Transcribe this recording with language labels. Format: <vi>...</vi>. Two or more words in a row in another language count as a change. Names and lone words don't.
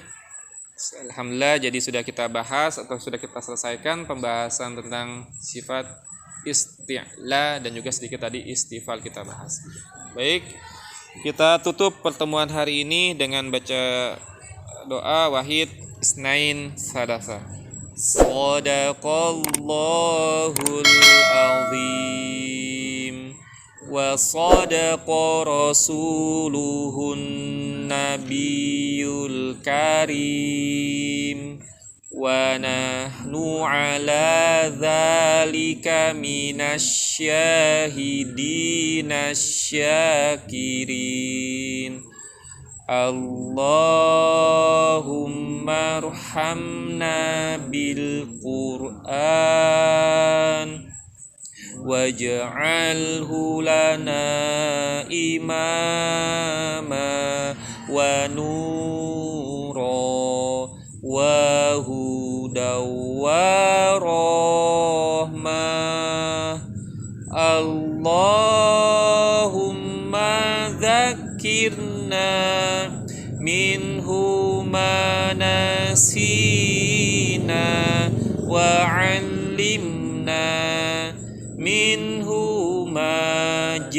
<id>Alhamdulillah jadi sudah kita bahas atau sudah kita selesaikan pembahasan tentang sifat isti'la dan juga sedikit tadi istifal kita bahas. Baik, kita tutup pertemuan hari ini dengan baca doa</id> <ar>واحد اثنين ثلاثة. صدق الله العظيم وصدق رسوله النبي الكريم ونحن على ذلك من الشاهدين شاكرين. اللهم ارحمنا بالقرآن واجعله لنا إماما ونورا وهدى ورحمة اللهم ذكرنا منه ما نسينا وعلمنا منه ما</ar>